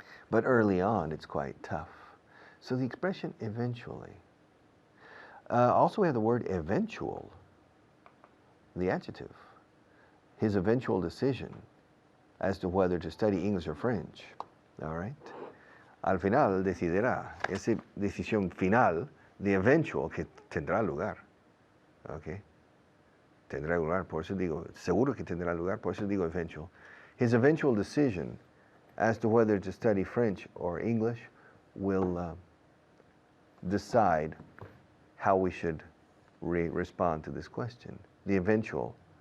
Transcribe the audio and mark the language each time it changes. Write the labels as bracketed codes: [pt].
[en] But early on, it's quite tough. So the expression eventually. Also, we have the word eventual, the adjective. His eventual decision as to whether to study English or French. All right? [es] Al final decidirá. Esa decisión final, [en] the eventual, [es] que tendrá lugar. Okay? Tendrá lugar, por eso digo, seguro que tendrá lugar, por eso digo eventual. [en] His eventual decision as to whether to study French or English will decide how we should respond to this question. The eventual.